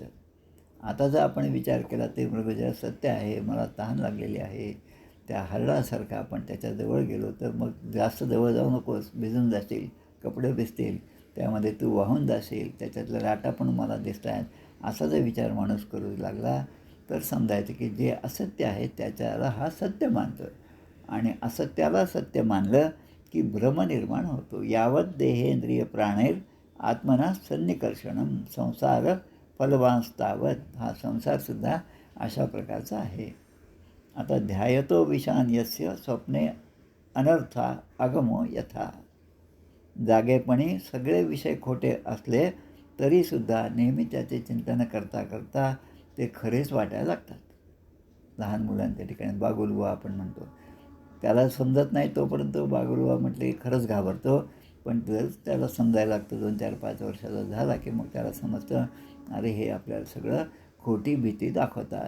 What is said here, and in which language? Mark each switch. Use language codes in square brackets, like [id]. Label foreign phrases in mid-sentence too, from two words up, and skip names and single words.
[mr] आता जर आपण विचार केला ते मृगजळ सत्य आहे, मला तहान लागलेली आहे, त्या हरणासारखं आपण त्याच्याजवळ गेलो तर मग जास्त जवळ जाऊ नकोस, भिजून जाशील, कपडे भिजतील, त्यामध्ये तू वाहून जाशील, त्याच्यातल्या लाटा पण मला दिसत आहेत, असा जर विचार माणूस करू लागला तर समजायचं की जे असत्य आहे त्याच्याला हा सत्य मानतो. आणि असत्याला सत्य मानलं की भ्रम निर्माण होतो. [sa] यावत देहेंद्रिय प्राणैर आत्मना सन्निकर्षणम संसार फलवांस्तावत. [mr] हा संसारसुद्धा अशा प्रकारचा आहे. [sa] आता ध्यायतो विशान यस्य स्वप्ने अनर्था आगमो यथा. [mr] जागेपणी सगळे विषय खोटे असले तरीसुद्धा नेहमी त्याचे चिंतन करता करता ते खरेच वाटायला लागतात. लहान मुलांच्या ठिकाणी बागुलबुवा आपण म्हणतो, त्याला समजत नाही तोपर्यंत बागुलबुवा म्हटले खरंच घाबरतो, पण जर त्याला समजायला लागतं 2, 4, 5 वर्षाचा झाला की मग त्याला समजतं अरे हे आपल्याला सगळं खोटी भीती दाखवतात.